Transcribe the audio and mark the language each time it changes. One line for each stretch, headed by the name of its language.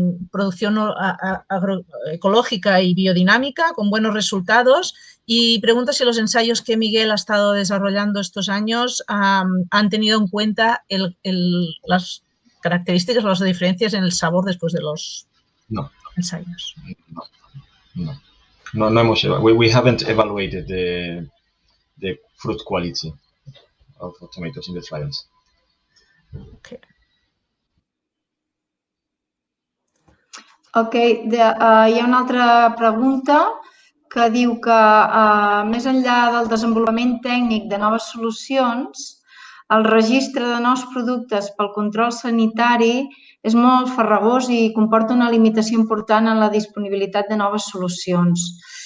Spanish: producción ecológica y biodinámica con buenos resultados, y pregunta si los ensayos que Miguel ha estado desarrollando estos años han tenido en cuenta las características o las diferencias en el sabor después de los ensayos. No hemos evaluado.
English: We haven't evaluated the fruit quality of tomatoes in the trials. Okay.
Catalan: Ok, hi ha una altra pregunta que diu que més enllà del desenvolupament tècnic de noves solucions, el registre de nous productes pel control sanitari és molt farragós i comporta una limitació important en la disponibilitat de noves solucions.